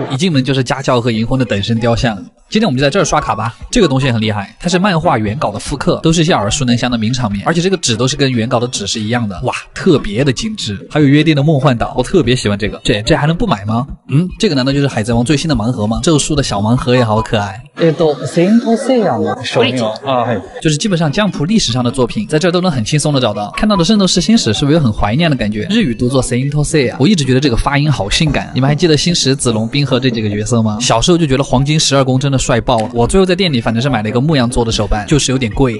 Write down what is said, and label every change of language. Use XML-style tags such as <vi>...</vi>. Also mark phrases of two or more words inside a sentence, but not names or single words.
<zh>一进门就是家教和银魂的等身雕像。今天我们就在这儿刷卡吧。这个东西也很厉害，它是漫画原稿的复刻，都是一些耳熟能详的名场面，而且这个纸都是跟原稿的纸是一样的，哇，特别的精致。还有约定的梦幻岛，我特别喜欢这个。这还能不买吗？这个难道就是海贼王最新的盲盒吗？咒术的小盲盒也好可爱。</zh> <ja>セイントセイヤの手名啊，</ja> <zh>就是基本上江浦历史上的作品，在这儿都能很轻松的找到。看到的《圣斗士星矢》是不是有很怀念的感觉？日语读作 Saint Seiya， 我一直觉得这个发音好性感。你们还记得星矢、子龙、冰河这几个角色吗？小时候就觉得黄金12宫真的的帅爆了。我最后在店里反正是买了一个牧羊座的手办，就是有点贵。</zh>